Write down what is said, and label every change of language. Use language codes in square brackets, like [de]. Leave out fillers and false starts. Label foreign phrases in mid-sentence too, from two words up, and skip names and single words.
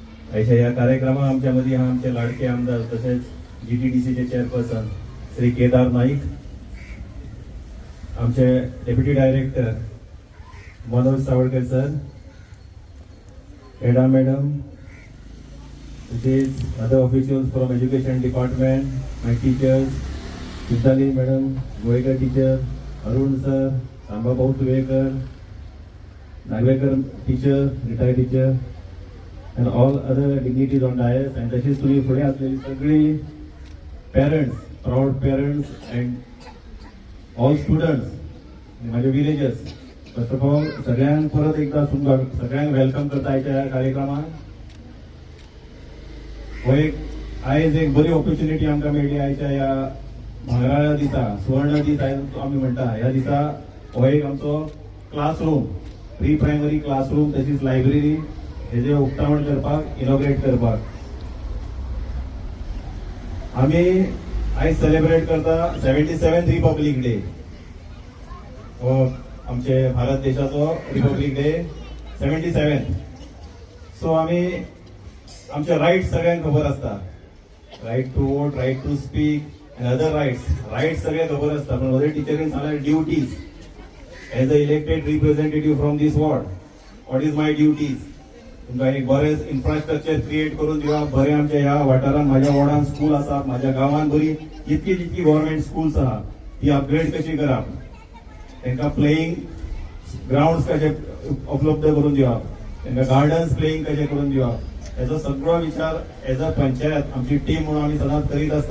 [mr] अशा या कार्यक्रमात आमच्या मध्ये हा आमचे लाडके आमदार तसेच GTDCचे चेअरपर्सन श्री केदार नाईक, आमचे [en] deputy director [mr] मनोज सावळकर सर, एडा मॅडम, [en] other officials from education department, my teachers, Vitali madam, Goekar teacher, Arun sir, Samba Bhau Tuvekar, Nagvekar teacher, retired teacher, and all other dignitaries on dais, and [mr] तशीच तुम्ही पुढे असलेली सगळी [en] parents, proud parents and all students, माझे villagers, first of all [mr] सगळ्यांना परत एकदा सगळ्यांना वेलकम करता या कार्यक्रमात. [kok] हो आयज एक बरी ऑपॉर्च्युनिटी आमकां मेळ्ळी आयच्या ह्या भांगराळ्या दिसा, सुवर्ण दीस आमी म्हणटा ह्या दिसा हो एक आमचो क्लासरूम, [en] pre primary classroom [kok] तशीच लायब्ररी हेजे उक्तावण करपाक, इनॉग्रेट करपाक आमी आयज सेलिब्रेट करता 77th रिपब्लीक डे. हो आमचे भारत देशाचो रिपब्लीक डे 77. सो आमी आमचे राईट सगळ्यांना खबर असता, [en] right to vote, right to speak and other rights [kok] सगळे खबर असता. पण वॉर्ड टीचरीन सांगल्यार [en] duties as an elected representative from this ward, what is my duties. [kok] तुमकां एक बरें [en] infrastructure create [kok] करून दिवप, बरें आमच्या ह्या वाठारांत म्हाज्या वॉर्डान स्कूल आसा, म्हाज्या गांवांत बरी जितकी [en] government schools [kok] आहा ती अपग्रेड कशी करप, तांकां [en] playing grounds [kok] कशे उपलब्ध करून दिवप, तांकां [en] gardens playing [kok] कशे करून दिवप, याचा सगळो विचार [en] as a [kok] पंचायत आमची टीम म्हणून आम्ही सदांच करीत असता.